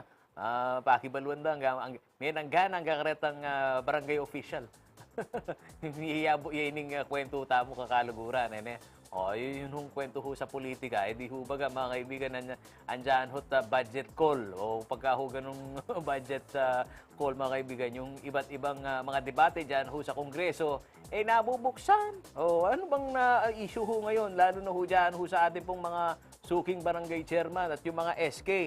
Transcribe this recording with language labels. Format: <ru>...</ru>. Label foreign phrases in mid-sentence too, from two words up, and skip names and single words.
<pam>Pakibaluan da, may nanggana ang karetang barangay official. Iyabo ining kwento tamo kakalaguran.</pam> <tl>Yun yung kwento ho sa politika. Di ho baga mga kaibigan, andyan ho</tl> <en>budget call.</en> <tl>O pagka ho ganung</tl> <en>budget call</en> <tl>mga kaibigan, yung iba't ibang mga debate dyan ho sa Kongreso, nabubuksan. Ano bang issue ho ngayon? Lalo na ho dyan ho sa ating pong mga suking barangay chairman at yung mga SK.</tl>